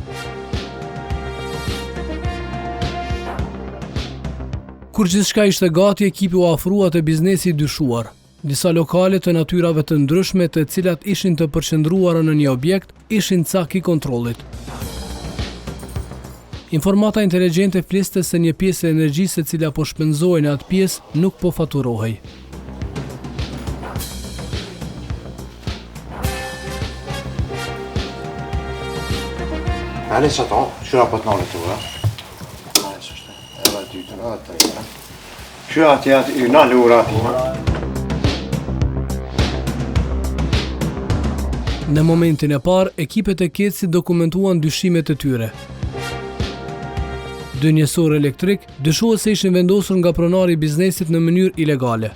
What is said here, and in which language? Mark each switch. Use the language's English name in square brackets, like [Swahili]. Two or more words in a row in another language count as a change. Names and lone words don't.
[Albanian] Kur gjithçka ishte gati, ekipi u afrua te biznesi i dyshuar. Disa lokale të natyrave të ndryshme, të cilat ishin të përqendruara në një objekt, ishin cak i kontrollit. Informata inteligjente fliste se një pjesë e energjisë e cila po shpenzohej në atë pjesë nuk po faturohej. [French] Allez, j'attends, je suis là maintenant le tour. [Albanian] Në momentin e parë, ekipet e KEC-it dokumentuan dyshimet e tyre. Dy njësor elektrik dyshohet se ishin vendosur nga pronari i biznesit në mënyrë ilegale.